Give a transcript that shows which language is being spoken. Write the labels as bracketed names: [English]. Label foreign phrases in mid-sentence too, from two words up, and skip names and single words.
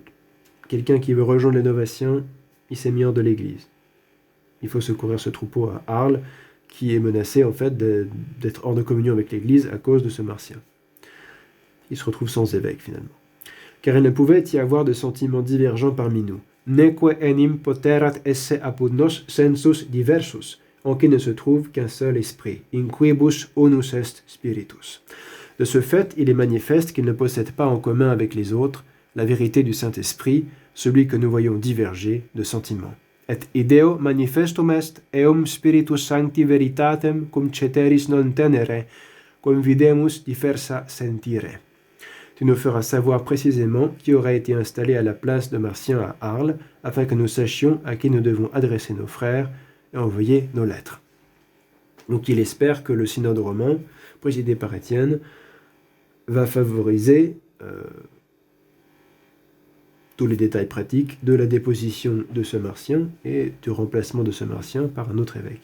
[French] Quelqu'un qui veut rejoindre les Novatiens, il s'est mis hors de l'Église. Il faut secourir ce troupeau à Arles, qui est menacé en fait d'être hors de communion avec l'Église à cause de ce martien. Il se retrouve sans évêque finalement. Car il ne pouvait y avoir de sentiments divergents parmi nous. [Latin] Neque enim poterat esse apud nos sensus diversus, [French] en qui ne se trouve qu'un seul esprit, [Latin] in quibus unus est spiritus. [French] De ce fait, il est manifeste qu'il ne possède pas en commun avec les autres la vérité du Saint-Esprit, celui que nous voyons diverger de sentiments. [Latin] Et ideo manifestum est eum spiritus sancti veritatem cum ceteris non tenere, cum videmus diversa sentire. [French] Tu nous feras savoir précisément qui aurait été installé à la place de Martien à Arles, afin que nous sachions à qui nous devons adresser nos frères et envoyer nos lettres. Donc il espère que le synode romain, présidé par Étienne, va favoriser tous les détails pratiques de la déposition de ce martien et du remplacement de ce martien par un autre évêque.